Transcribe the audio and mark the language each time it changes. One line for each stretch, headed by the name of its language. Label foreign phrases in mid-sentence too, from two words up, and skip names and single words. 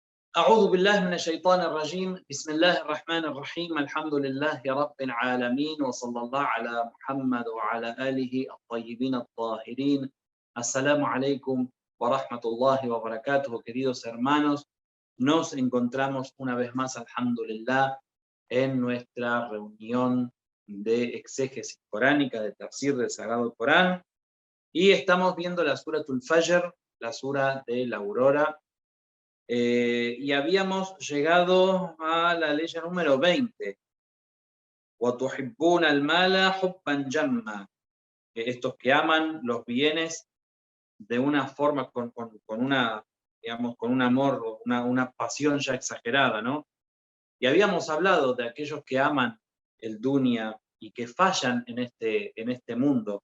Arabic: أعوذ بالله من الشيطان الرجيم بسم الله الرحمن الرحيم الحمد لله رب العالمين وصلى الله على محمد وعلى آله الطيبين الطاهرين. السلام عليكم ورحمة الله وبركاته,
Spanish: queridos hermanos. Nos encontramos una vez más, alhamdulillah, en nuestra reunión de exégesis coránica, de tafsir del Sagrado Corán, y estamos viendo la Suratul Fajr, la sura de la aurora. Y habíamos llegado a la ley número 20.
Arabic: وَتُحِبُّونَ الْمَالَ حُبًّا جَمًّا.
Spanish: Estos que aman los bienes de una forma, con una, digamos, con un amor, una pasión ya exagerada, ¿no? Y habíamos hablado de aquellos que aman el dunya y que fallan en este mundo.